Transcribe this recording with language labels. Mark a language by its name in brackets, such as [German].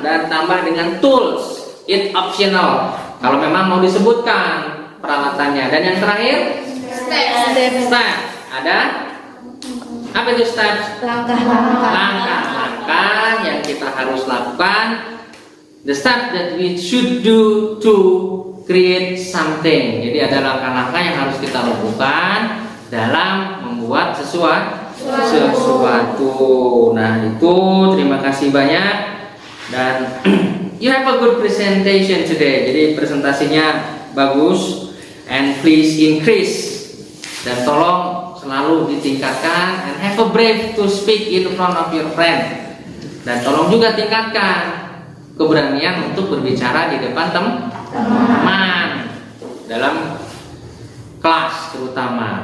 [Indonesian] Dan tambah dengan tools. [English] It optional. [Indonesian] Kalau memang mau disebutkan peralatannya. Dan yang terakhir? Step. Ada? Apa itu step? Langkah-langkah yang kita harus lakukan. [English] The step that we should do to create something. [Indonesian] Jadi ada langkah-langkah yang harus kita lakukan dalam membuat sesuatu. Nah itu terima kasih banyak dan [English] you have a good presentation today. [Indonesian] Jadi presentasinya bagus [English] and please increase [Indonesian] dan tolong selalu ditingkatkan [English] and have a brave to speak in front of your friend [Indonesian] dan tolong juga tingkatkan keberanian untuk berbicara di depan teman dalam kelas terutama.